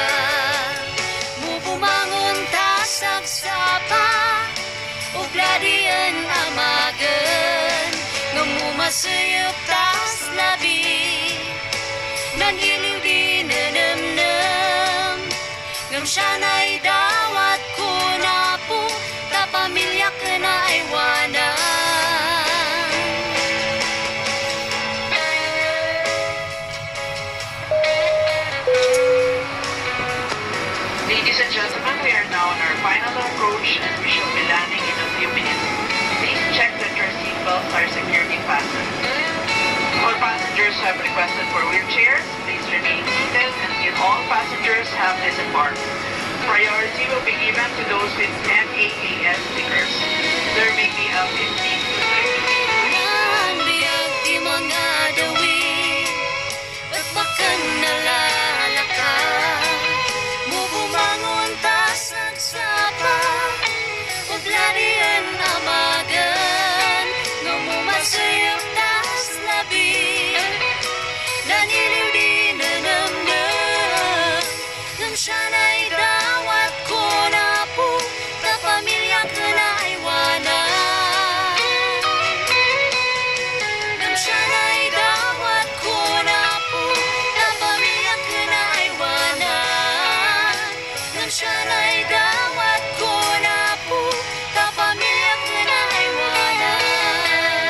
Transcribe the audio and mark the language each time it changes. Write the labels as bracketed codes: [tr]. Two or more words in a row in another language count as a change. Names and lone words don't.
[kne] Bumangon ta sagsapa, ubladian amagan, ngamumasayap tas labi, naniliw di nanamnam, ngam siya na'y dawat ko na po, tapamilya ka na ay wanan. [en] Ladies and gentlemen, we are now on our final approach and we shall be landing in a few minutes. Please check that your seatbelts are securely fastened. All passengers have requested for wheelchairs. Please remain seated until all passengers have disembarked. Priority will be given to those with MAAS stickers. There may be a 15 to 30 [kne] Naan biyag di mga dawi, at bakan nalalaka. Bumangon ta sagsapa, ubladian amagan, ngamumasayap tas labi, naniliw di nanamnam, ngam siya na'y dawat ko na po, kapamilya ka na ay wanan. Ngam siya na'y dawat ko na po, kapamilya ka na ay wanan. Ngam siya na'y dawat ko na po, kapamilya ka na ay wanan.